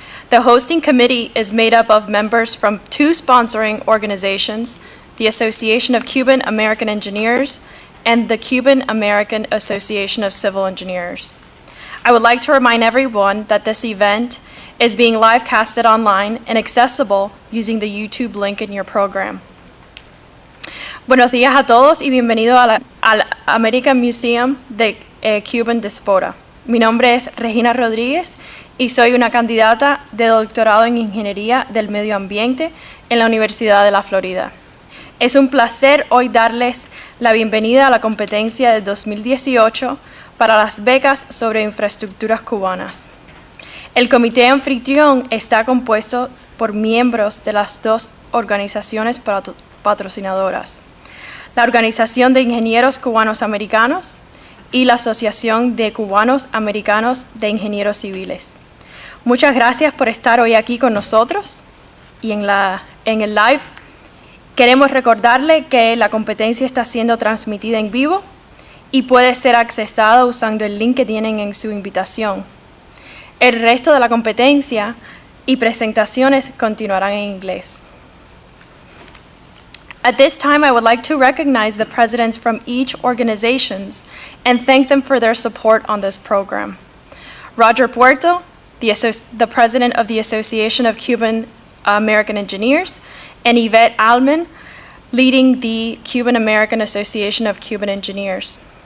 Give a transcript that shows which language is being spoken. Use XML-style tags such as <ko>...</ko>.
<en>The hosting committee is made up of members from two sponsoring organizations, the Association of Cuban-American Engineers and the Cuban-American Association of Civil Engineers. I would like to remind everyone that this event is being live casted online and accessible using the YouTube link in your program.</en> <es>Buenos días a todos y bienvenido al American Museum de Cuban Diaspora. Mi nombre es Regina Rodríguez y soy una candidata de doctorado en Ingeniería del Medio Ambiente en la Universidad de la Florida. Es un placer hoy darles la bienvenida a la competencia de 2018 para las becas sobre infraestructuras cubanas. El comité anfitrión está compuesto por miembros de las dos organizaciones patrocinadoras, la Organización de Ingenieros Cubanos Americanos y la Asociación de Cubanos Americanos de Ingenieros Civiles. Muchas gracias por estar hoy aquí con nosotros y en el live. Queremos recordarle que la competencia está siendo transmitida en vivo y puede ser accesada usando el link que tienen en su invitación. El resto de la competencia y presentaciones continuarán en inglés.</es> <en>At this time, I would like to recognize the presidents from each organizations and thank them for their support on this program. Roger Puerto, the president of the Association of Cuban-American Engineers, and Yvette Alman, leading the Cuban-American Association of Cuban Engineers.</en>